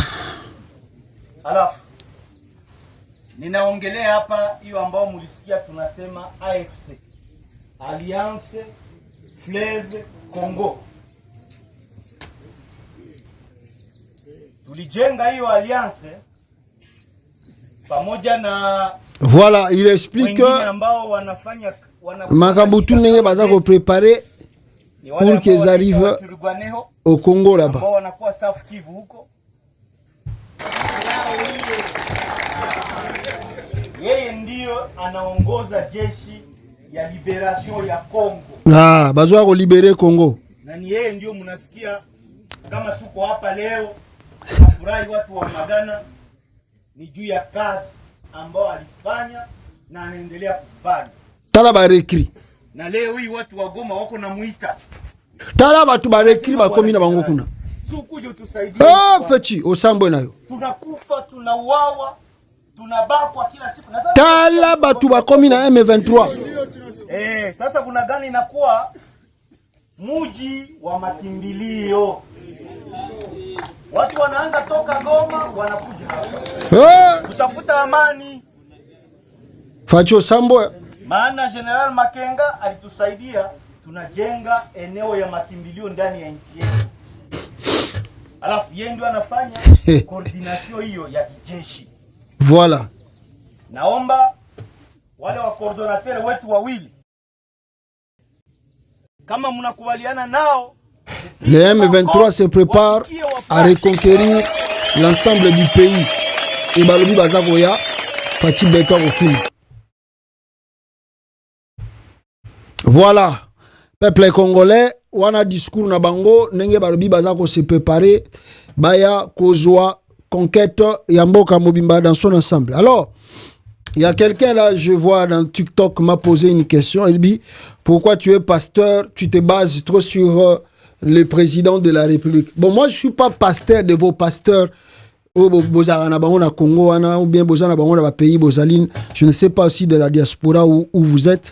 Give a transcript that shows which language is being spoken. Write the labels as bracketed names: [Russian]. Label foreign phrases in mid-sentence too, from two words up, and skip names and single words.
[Swahili] Alafu ninaongelea hapa hiyo ambao mlisikia tunasema AFC, Alliance Fleuve Congo. Tulijenga hiyo alliance pamoja na [French] voilà, il explique [Swahili] ambao wanafanya [Lingala] Makabutu nenge baza ko [French] préparer pour qu'ils arrivent au Congo là-bas. [Swahili] Ambao wanakuwa South Kivu huko. Yeye ndio anaongoza jeshi ya liberation ya Congo. [Lingala] Ah, bazo ko libérer Congo. [Swahili] Na ni yeye ndio mnasikia kama tuko hapa leo. Furahi watu wa Magana ni juu ya kazi ambao alifanya na anaendelea kufanya. [Lingala] Tala ba rekri. [Swahili] Na leo hii watu wa Goma wako na muita. [Lingala] Tala batu ba rekri ba komi na bango kuna. [Swahili] Sukuje utusaidie. Fechi osambo nayo. Tunakufa, tunauawa, tunabakwa kila siku. [Lingala] Tala batu bakomi na M23. [Swahili] Sasa kuna gani inakuwa muji wa makimbilio. Watu wanaanza toka Goma wanakuja hapa. Kutafuta amani. Facho Sambo. Maana General Makenga alitusaidia, tunajenga eneo ya makimbilio ndani ya nchi yetu. Alafu yeye ndio anafanya coordination hiyo ya kijeshi. Voilà. Naomba wale wa coordinateur wetu wawili, kama mnakubaliana nao, [French] le M23 se prépare à reconquérir l'ensemble du pays. [Lingala] Et balobi bazakoya Fachi Beto Okimi. [French] Voilà. Peuple congolais, [Lingala] wana discours na bango nenge balobi bazako [French] se préparer [Lingala] baya kozwa conquête ya mboka mobimba [French] dans son ensemble. Alors, il y a quelqu'un là, je vois dans TikTok, m'a posé une question. Il dit, pourquoi tu es pasteur, tu te bases trop sur le président de la République. Bon, moi, je ne suis pas pasteur de vos pasteurs ou bien pays, je ne sais pas aussi de la diaspora où vous êtes.